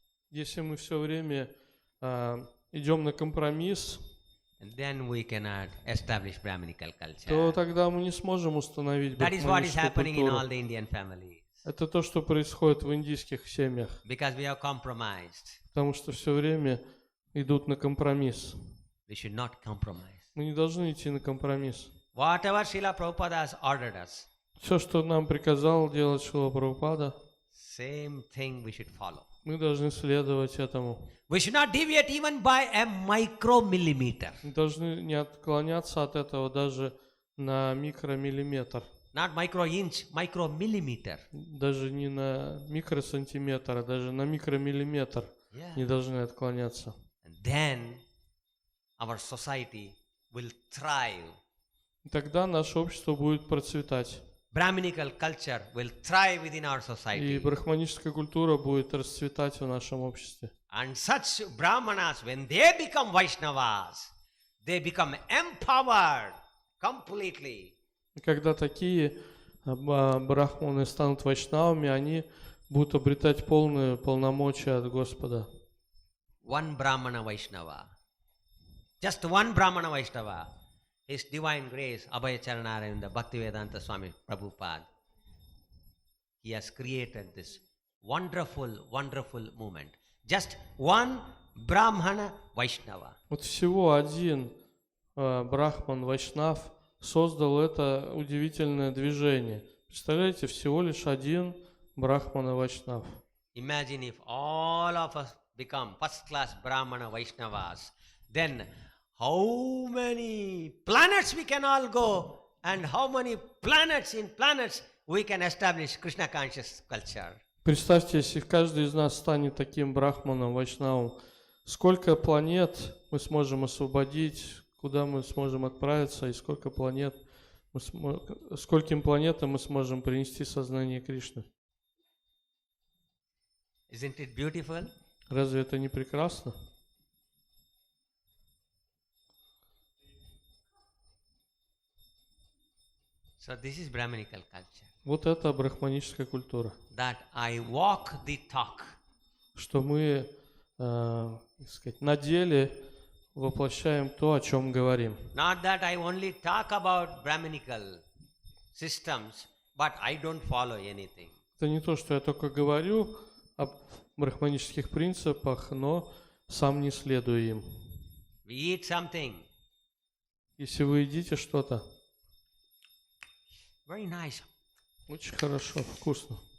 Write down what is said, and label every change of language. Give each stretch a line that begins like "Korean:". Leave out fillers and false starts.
Russian: Если мы все время идем на компромисс,
English: then we cannot establish Brahminical
Russian: то
English: culture.
Russian: тогда мы не сможем установить
English: That is what is
Russian: брахманическую
English: happening in all
Russian: культуру.
English: the Indian families.
Russian: Это то, что происходит в индийских семьях,
English: Because we are compromised.
Russian: потому что все время идут на компромисс.
English: We should not compromise.
Russian: Мы не должны идти на компромисс.
English: Whatever Srila Prabhupada has ordered us,
Russian: Все, что нам приказал делать Шрила Прабхупада,
English: same thing we should follow.
Russian: мы должны следовать этому.
English: We should not deviate even by a micromillimeter.
Russian: Мы должны не отклоняться от этого даже на микромиллиметр,
English: Not micro-inch, micromillimeter.
Russian: даже не на микросантиметр, а даже на микромиллиметр не должны отклоняться.
English: And then our society will thrive.
Russian: И тогда наше общество будет процветать.
English: Brahminical culture will thrive within our
Russian: И
English: society.
Russian: брахманическая культура будет расцветать в нашем обществе.
English: And such Brahmanas, when they become Vaishnavas, they become empowered completely.
Russian: И когда такие брахманы станут вайшнавами, они будут обретать полные полномочия от Господа.
English: One Brahmana Vaishnava, just one Brahmana Vaishnava, His Divine Grace, Abhay Charanaravinda, Bhaktivedanta Swami Prabhupada, he has created this wonderful, wonderful movement. Just one Brahmana Vaishnava.
Russian: Вот всего один брахман вайшнав создал это удивительное движение. Представляете, всего лишь один брахмана вайшнав.
English: Imagine if all of us become first-class Brahmana Vaishnavas, then how many planets we can all go and how many planets in planets we can establish Krishna conscious culture.
Russian: Представьте, если каждый из нас станет таким брахманом, вайшнавом, сколько планет мы сможем освободить, куда мы сможем отправиться, и сколько планет, скольким планетам мы сможем принести сознание Кришны.
English: Isn't it beautiful?
Russian: Разве это не прекрасно?
English: So this is Brahmanical culture.
Russian: Вот это брахманическая культура.
English: That I walk the talk.
Russian: Что мы, так сказать, на деле воплощаем то, о чем говорим.
English: Not that I only talk about Brahmanical systems, but I don't follow anything.
Russian: Это не то, что я только говорю об брахманических принципах, но сам не следую им.
English: We eat something
Russian: Если вы едите что-то,
English: very nice.
Russian: очень хорошо, вкусно.